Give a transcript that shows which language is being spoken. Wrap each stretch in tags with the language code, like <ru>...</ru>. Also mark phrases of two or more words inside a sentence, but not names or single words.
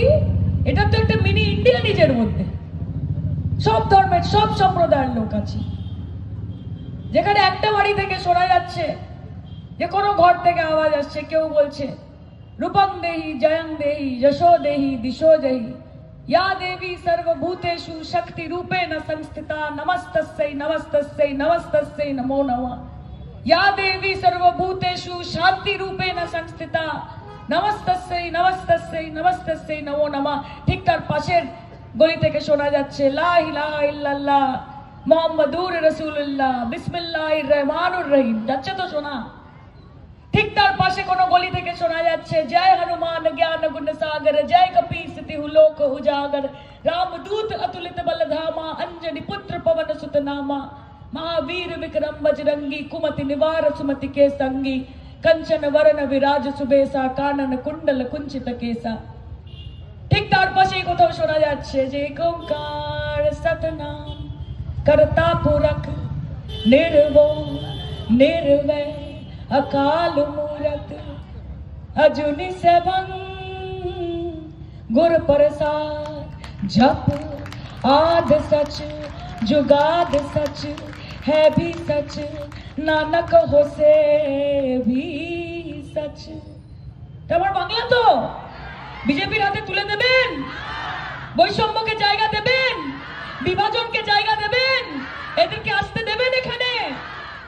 <bn>এটা তো একটা মিনি ইন্ডিয়া নিজের মধ্যে, সব ধর্মের সব সম্প্রদায়ের লোক আছে। যেখানে একটা বাড়ি থেকে শোনা যাচ্ছে যে কোনো ঘর থেকে আওয়াজ আসছে, কেউ বলছে</bn> <sa>রূপং দেহি জয়ং দেহি যশো দেহি দিশো দেহি या देवी सर्वभूतेषु शक्ति रूपेण संस्थिता नमस्तस्यै नमस्तस्यै नमस्तस्यै नमो नमः। या देवी सर्वभूतेषु शांति रूपेण संस्थिता नमस्तस्यै नमस्तस्यै नमस्तस्यै नमो नमः।</sa> <bn>ঠিক তার पाশের গলি থেকে শোনা যাচ্ছে</bn> <ar>لا إله إلا الله محمد رسول الله بسم الله الرحمن الرحيم.</ar> <bn>যাচ্ছে তো শোনা। ঠিক তার পাশে কোনো গলি থেকে শোনা যাচ্ছে</bn> <awa>जय हनुमान ज्ञान गुण सागर जय कपीस तिहु लोक उजागर रामदूत अतुलित बलधामा अंजनी पुत्र पवन सुत नामा महावीर विक्रम बजरंगी कुमति निवार सुमति के संगी कंचन वरण विराज सुबेसा कानन कुंडल कुंचित केसा।</awa> <bn>ঠিক তার পাশেই কোথাও শোনা যাচ্ছে যে</bn> <pa>ਓਅੰਕਾਰ ਸਤਿਨਾਮ ਕਰਤਾ ਪੁਰਖ ਨਿਰਭਉ ਨਿਰਵੈਰ ਅਕਾਲ ਮੂਰਤਿ ਅਜੂਨੀ ਸੈਭੰ ਗੁਰ ਪ੍ਰਸਾਦਿ ਜਪੁ ਆਦਿ ਸਚੁ ਜੁਗਾਦਿ ਸਚੁ ਹੈ ਭੀ ਸਚੁ ਨਾਨਕ ਹੋਸੀ ਭੀ ਸਚੁ।</pa> <bn>তোমার বাংলা তো বিজেপির হাতে তুলে দেবেন, বৈষম্যকে জায়গা দেবেন, বিভাজনকে জায়গা দেবেন, এদেরকে আসতে দেবেন এখানে।</bn>